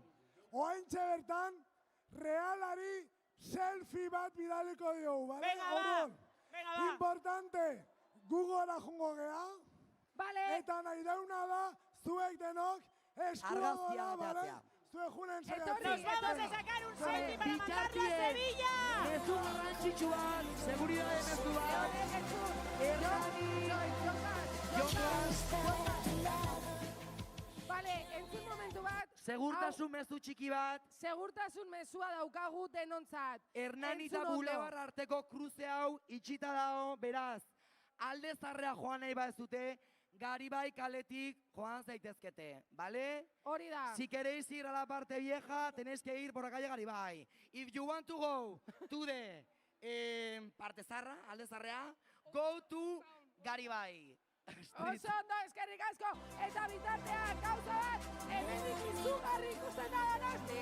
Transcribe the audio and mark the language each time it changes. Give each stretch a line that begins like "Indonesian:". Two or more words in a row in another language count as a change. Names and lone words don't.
Basque: Oaintxe bertan, Realari selfie bat bidaliko diogu, bale?
Spanish: Venga, va.
Basque: Importante, Googleara jungo gea. Vale. Eta nahi dauna da, zuek denok, eskua gora, bale? Zuek junen saiatzen.
Spanish: Nos vamos a sacar un selfie para mandarlo a Sevilla.
Basque: Mezu garrantzitsuan, seguridade mezu bat. Vale, Segurtasun mezu txiki bat. Segurtasun mezua daukagu denontzat. Hernani eta Bulebar arteko kruze hau itxita dago, beraz, alde zarrea joan nahi bazute, Garibai kaletik joan zaitezkete, ¿vale? Hori da.
Spanish: Si queréis ir a la parte vieja, tenéis que ir por la calle Garibai.
English: If you want to go to the
Basque: parte zarra, alde zarrea,
English: go to Garibai.
Basque: Oso ondo, eskerrik asko, eta bitartean, gauza bat, hemendik izugarri ikusten da Donosti.